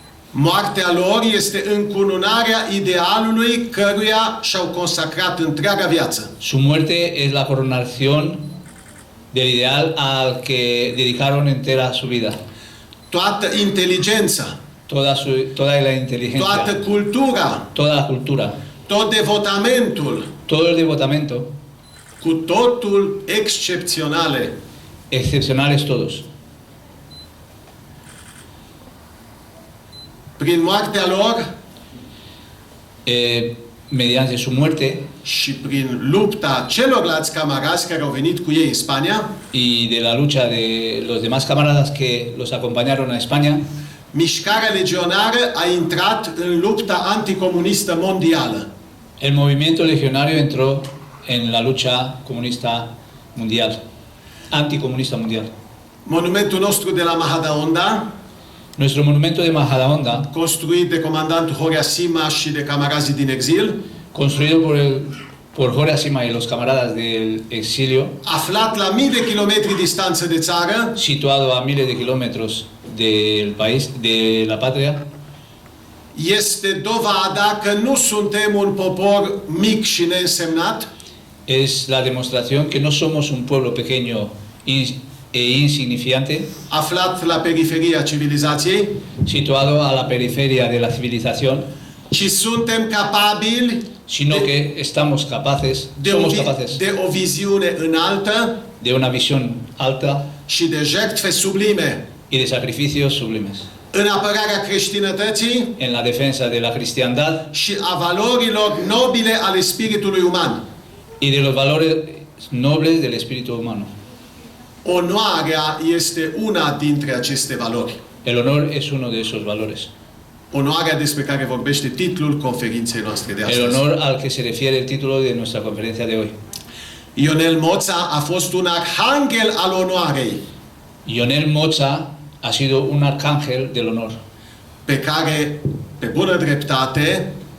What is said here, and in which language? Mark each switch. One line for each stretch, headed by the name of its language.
Romanian: Moartea lor este încununarea idealului căruia și-au consacrat întreaga viață.
Spanish: Su muerte es la coronación del ideal al que dedicaron entera su vida.
Romanian: Toată inteligența,
Spanish: Toda la inteligencia,
Romanian: toată cultura,
Spanish: toda la cultura,
Romanian: tot devotamentul,
Spanish: todo el devotamento,
Romanian: cu totul excepționale,
Spanish: excepcionales todos.
Romanian: prin moartea lor
Spanish: Mediante su muerte
Romanian: și prin lupta celorlalți camarazi care au venit cu ei în Spania,
Spanish: y de la lucha de los demás camaradas que los acompañaron a España,
Romanian: mișcarea legionară a intrat în lupta anticomunistă mondială.
Spanish: El movimiento legionario entró en la lucha comunista mundial, anticomunista mundial.
Romanian: Monumentul nostru de la Mahadaonda,
Spanish: Nuestro monumento de Majadahonda,
Romanian: construit de comandantul Horea Sima și de camarazii din exil,
Spanish: construido por Jorge Asima y los camaradas del exilio,
Romanian: aflat la mii de kilometri distanță de țară,
Spanish: situado a miles de kilómetros del país, de la patria,
Romanian: este dovada că nu suntem un popor mic și neînsemnat,
Spanish: es la demostración que no somos un pueblo pequeño e insignificante,
Romanian: aflat la periferia civilizației,
Spanish: situado a la periferia de la civilización,
Romanian: ci suntem capabili
Spanish: sino que estamos capaces, somos capaces
Romanian: de o viziune înaltă
Spanish: de una visión alta
Romanian: și de jertfe sublime
Spanish: y de sacrificios sublimes
Romanian: în apărarea creștinătății
Spanish: en la defensa de la cristiandad
Romanian: și a valorilor nobile ale spiritului uman.
Spanish: y de los valores nobles del espíritu humano.
Romanian: Onoarea este una dintre aceste valori.
Spanish: El honor es uno de esos valores.
Romanian: Onoarea despre care vorbește titlul conferinței noastre de
Spanish: El
Romanian: astăzi.
Spanish: honor al que se refiere el título de nuestra conferencia de hoy.
Romanian: Ionel Moța a fost un arhanghel al onoarei,
Spanish: Ionel Moza ha sido un arcángel del honor,
Romanian: pe care, pe bună dreptate,